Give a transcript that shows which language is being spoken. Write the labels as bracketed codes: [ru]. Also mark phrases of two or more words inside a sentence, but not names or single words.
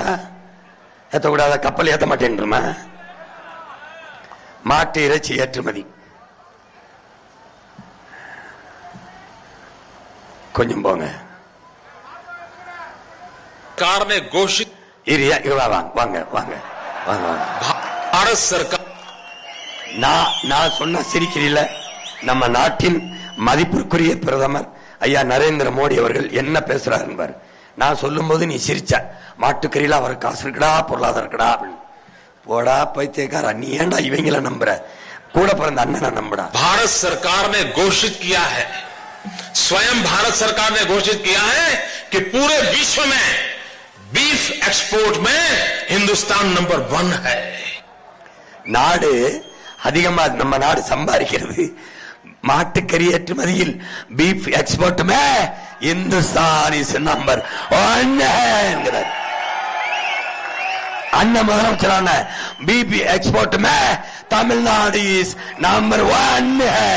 [ta] ஏத்தக்கூடாதா? கப்பல் ஏத்த மாட்டேன்மா. மாட்டு இறைச்சி ஏற்றுமதி கொஞ்சம் போங்க. [hi] घोषित [ta] வாங்க வாங்க வாங்க. [hi] भारत सरकार [ta] நான் சொன்ன சிரிக்கிறீல. நம்ம நாட்டின் மதிப்பிற்குரிய பிரதமர் ஐயா நரேந்திர மோடி அவர்கள் என்ன பேசுறாரு என்பார். நான் சொல்லும் போது நீ சிரிச்ச. மாட்டுக்கறியில அவர் காசு இருக்குடா, பொருளாதாரம் இருக்குடா அப்படின்னு. போடா பைத்தியக்காரா, நீ ஏண்டா இவங்கள நம்புற? கூட பிறந்த அண்ணனை நம்புடா. [hi] भारत सरकार ने घोषित किया है, स्वयं भारत सरकार ने घोषित किया है कि पूरे विश्व में [en] beef export [hi] में हिंदुस्तान नंबर 1 है. [ta] நாடு அதிகமா நம்ம நாடு சம்பாதிக்கிறது மாட்டுக்கறி ஏற்றுமதியில். [en] beef export में Hindustan is number 1 என்கிறார். [ta] அண்ணன் முதலமைச்சரான [en] beef export में Tamil Nadu is number 1.